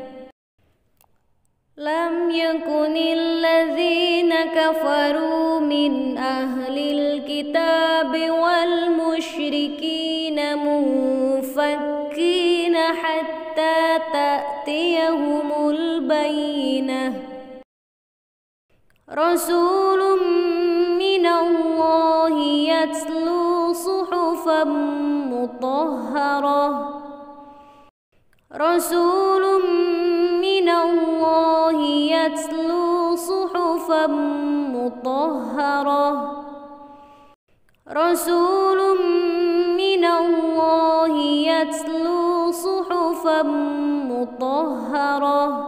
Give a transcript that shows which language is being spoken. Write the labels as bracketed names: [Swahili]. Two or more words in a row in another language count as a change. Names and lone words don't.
[Arabic] لم يكن الذين كفروا من أهل الكتاب والمشركين منفكين حتى تأتيهم البينة. رسول من الله يتلو صحفا مطهرة. رسول من الله يتلو صحفا مطهرة رسول من الله يتلو صحفا مطهرة